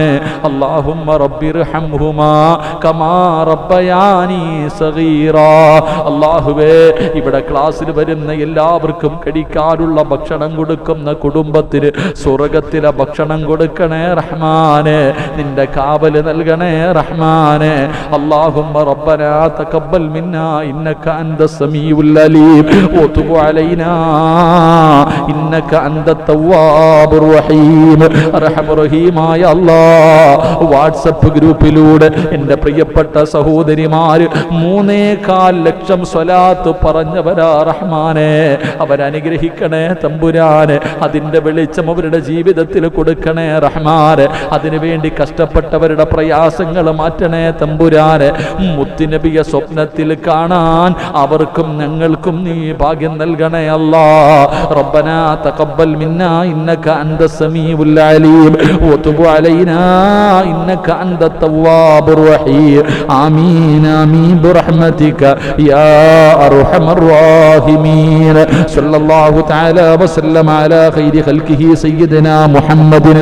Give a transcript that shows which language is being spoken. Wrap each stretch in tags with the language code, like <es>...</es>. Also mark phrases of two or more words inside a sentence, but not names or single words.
<ar>اللهم رب ارحمهما كما ربياني صغيرا.</ar> <ml>അല്ലാഹുവേ, ഇവിടെ ക്ലാസ്സിൽ വരുന്ന എല്ലാവർക്കും കഴിക്കാനുള്ള ഭക്ഷണം കൊടുക്കുന്ന കുടുംബത്തിന് സ്വർഗത്തിലെ ഭക്ഷണം കൊടുക്കണേ റഹ്മാനെ. നിന്റെ കാവല് നൽകണേ റഹ്മാനെ.</ml> <ar>اللهم ربنا تقبل منا إنك أنت السميع العليم وتب علينا إنك أنت التواب الرحيم أرحم</ar> <ml>റഹീമായ അല്ലാഹ്. വാട്സപ്പ് ഗ്രൂപ്പിലൂടെ എൻ്റെ പ്രിയപ്പെട്ട സഹോദരിമാർ 3.4 ലക്ഷം സ്വലാത്ത് പറഞ്ഞവരാ റഹ്മാനെ. അവരനുഗ്രഹിക്കണേ തമ്പുരാനെ. അതിൻ്റെ വെളിച്ചം അവരുടെ ജീവിതത്തിൽ കൊടുക്കണേ റഹ്മാനെ. അതിനുവേണ്ടി കഷ്ടപ്പെട്ടവരുടെ പ്രയാസങ്ങൾ മാറ്റണേ തമ്പുരാനെ. മുത്തുനബിയെ സ്വപ്നത്തിൽ കാണാൻ അവർക്കും ഞങ്ങൾക്കും നീ ഭാഗ്യം നൽകണേ അല്ലാ.</ml> <ar>റബ്ബനാ ربنا تقبل منا إنك أنت السميع العليم وتب علينا إنك أنت التواب الرحيم آمين آمين برحمتك يا أرحم الراحمين صلى الله تعالى وسلم على خير خلقه سيدنا محمد</ar>